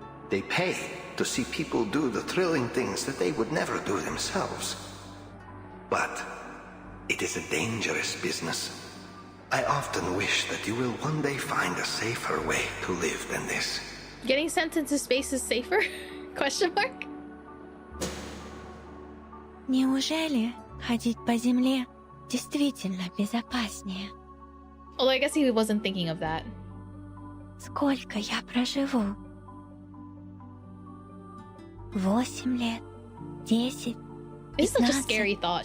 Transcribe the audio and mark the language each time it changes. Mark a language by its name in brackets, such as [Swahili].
[English] They pay to see people do the thrilling things that they would never do themselves. But it is a dangerous business. I often wish that you will one day find a safer way to live than this. Getting sent into space is safer? Question mark? [Russian] Неужели ходить по земле действительно безопаснее? [English] Although I guess he wasn't thinking of that. [Russian] Сколько я проживу? 8 лет? 10? [English] It's such a scary thought.